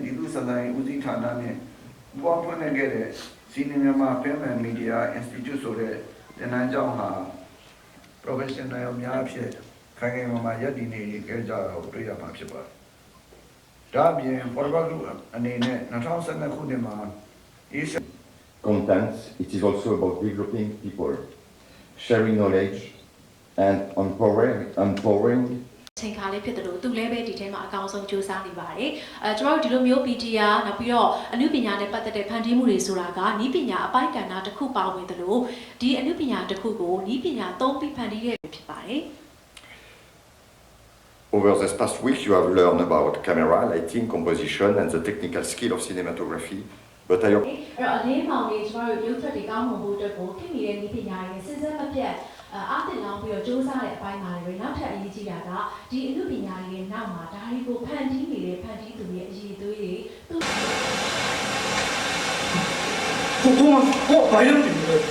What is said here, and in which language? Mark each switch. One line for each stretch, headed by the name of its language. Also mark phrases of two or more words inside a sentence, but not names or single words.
Burmese: ဒီလူစတိုင်းဦးစီးဌာနနဲ့ပေါ်ထွန်းနေခဲ့တဲ့စီနီမြန်မာ Film and Media Institute ဆိုတဲ့သင်တန်းကျောင်းဟာ professional များဖြစ်ခိုင်ခိုင်မာမာရည်တည်နေခဲ့ကြတာကိုတွေ့ရမှာဖြစ်ပါတယ်။ဒါအပြင် Forever Group အနေနဲ့2012ခုနှစ်မှာ
English: Content, it is also about developing people, sharing knowledge, and empowering.
Burmese: ချိန်ခါလေးဖြစ်တယ်လို့သူလည်းပဲဒီထဲမှာအကောင်းဆုံးစူးစမ်းနေပါတယ်ကျွန်တော်တို့ဒီလိုမျိုး PTA နောက်ပြီးတော့အနုပညာနဲ့ပတ်သက်တဲ့ဖန်တီးမှုတွေဆိုတာကနည်းပညာအပိုင်းကဏ္ဍတစ်ခုပါဝင်တယ်လို့ဒီအနုပညာတစ်ခုကိုနည်းပညာသုံးပြီးဖန်တီးရဖြစ်ပါတယ်
English: Over this past week, you have learned about camera, lighting, composition, and the technical skill of cinematography. But I hope.
Burmese: အဲ့တော့အလေးမောင်လေးကျွန်တော်တို့ရုပ်ထွက်တွေကောင်းမှုဖို့အတွက်ကိုခင်မိတဲ့နည်းပညာတွေစဉ်ဆက်မပြတ်အားတင်လောင်းပြီးတော့စူးစမ်းတဲ့အပိုင်းမှာတွေနောက်ထပ်အရေးကြီးတာကဒီအနုပညာတွေရဲ့နောက်မှာဒါတွေကိုဖန်တီးနေတဲ့ဖန်တီးသူရဲ့အရေးသွေးတွေသူ ဘာလို့ဒီလို